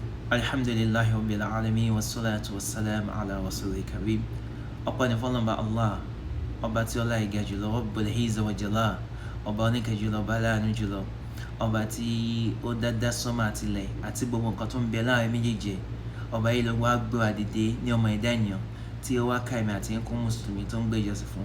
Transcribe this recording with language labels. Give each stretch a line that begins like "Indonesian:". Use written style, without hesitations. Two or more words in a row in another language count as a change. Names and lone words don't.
Arabic: الحمد لله رب العالمين والصلاة والسلام على الرسول الكريم.
Yoruba: Ọpẹ́ ni fọ́lọ́run Allah, ọba tí ọlá ìga jùlọ,
Arabic: رب العزة والجلال,
Yoruba: ọba oníkẹ́ jùlọ, ọba aláàánú jùlọ, ọba tí ó dá sánmọ̀ àtilẹ̀ àti gbogbo nǹkan tó ń bẹ láàrin méjèèjì. Ọba yìí ló wá gbé wa dìde ní ọmọ ẹ̀dá ènìyàn tí ó wá ká ẹ̀mí àti ẹ̀kún mùsùlùmí tó ń gbé ìjọsìn fún.